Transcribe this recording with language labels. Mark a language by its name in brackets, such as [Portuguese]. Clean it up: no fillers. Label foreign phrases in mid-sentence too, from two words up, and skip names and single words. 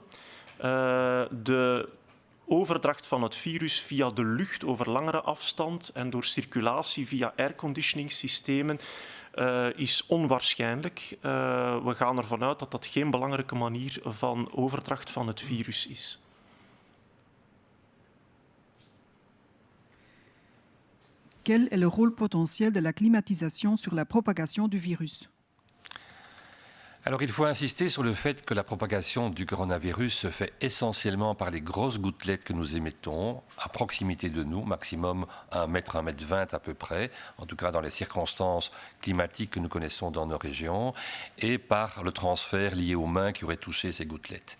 [Dutch] De overdracht van het virus via de lucht over langere afstand en door circulatie via airconditioningsystemen is onwaarschijnlijk. We gaan ervan uit dat dat geen belangrijke manier van overdracht van het virus is. [French] Quel est le rôle potentiel de la climatisation sur la propagation du virus? Alors il faut insister sur le fait que la propagation du coronavirus se fait essentiellement par les grosses gouttelettes que nous émettons à proximité de nous, maximum 1 mètre, 1 mètre 20 à peu près, en tout cas dans les circonstances climatiques que nous connaissons dans nos régions, et par le transfert lié aux mains qui auraient touché ces gouttelettes.